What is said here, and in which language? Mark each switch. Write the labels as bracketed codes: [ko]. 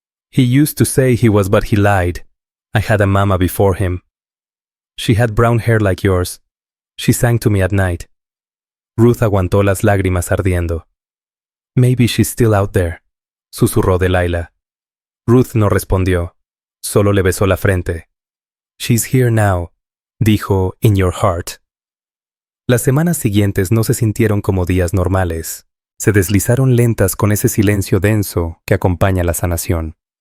[en] He used to say he was, but he lied. I had a mama before him. She had brown hair like yours. She sang to me at night. [es] Ruth aguantó las lágrimas ardiendo. [en] Maybe she's still out there, [es] susurró Delilah. Ruth no respondió, solo le besó la frente. [en] She's here now, [es] dijo, [en] in your heart. [es] Las semanas siguientes no se sintieron como días normales. Se deslizaron lentas con ese silencio denso que acompaña la sanación.